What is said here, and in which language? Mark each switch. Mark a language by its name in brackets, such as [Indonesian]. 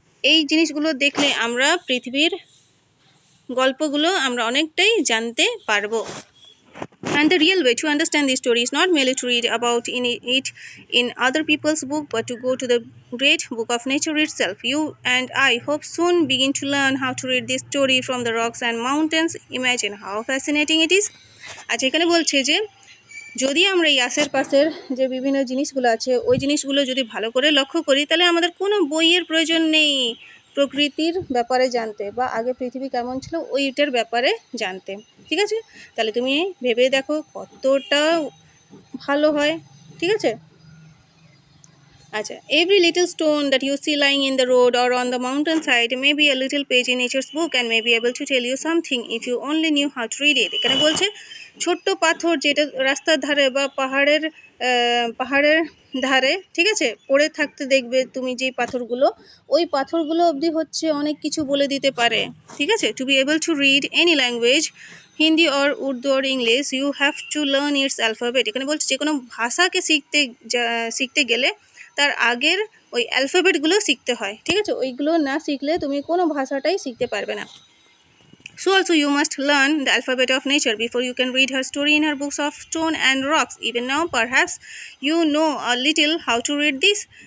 [Bangla] এই জিনিসগুলো দেখলে আমরা পৃথিবীর গল্পগুলো আমরা অনেকটাই জানতে পারবো। [English] And the real way to understand this story is not merely to read about it in other people's book, but to go to the great book of nature itself. You and I hope soon begin to learn how to read this story from the rocks and mountains. Imagine how fascinating it is. [Bangla] আচ্ছা, এখানে বলছে যে যদি আমরা এই আশেপাশের যে বিভিন্ন জিনিসগুলো আছে ওই জিনিসগুলো যদি ভালো করে লক্ষ্য করি, তাহলে আমাদের কোনো বইয়ের প্রয়োজন নেই প্রকৃতির ব্যাপারে জানতে বা আগে পৃথিবী কেমন ছিল ওইটার ব্যাপারে জানতে। ঠিক আছে, তাহলে তুমি ভেবে দেখো কতটা ভালো হয়। ঠিক আছে। [English] আচ্ছা, every little stone that you see lying in the road or on the mountain side may be a little page in nature's book and may be able to tell you something if you only knew how to read it. [Bangla] এখানে বলছে ছোট্ট পাথর যেটা রাস্তার ধারে বা পাহাড়ের ধারে, ঠিক আছে, পড়ে থাকতে দেখবে তুমি যে পাথরগুলো, ওই পাথরগুলো অবধি হচ্ছে অনেক কিছু বলে দিতে পারে। ঠিক আছে, [English] To be able to read any language, Hindi or Urdu or English, you have to learn its alphabet. [Bangla] এখানে বলছে যে কোনো ভাষাকে শিখতে গেলে তার আগের ওই অ্যালফাবেটগুলো শিখতে হয়। ঠিক আছে, ওইগুলো না শিখলে তুমি কোনো ভাষাটাই শিখতে পারবে না। [English] So also you must learn the alphabet of nature before you can read her story in her books of stone and rocks. Even now perhaps you know a little how to read this.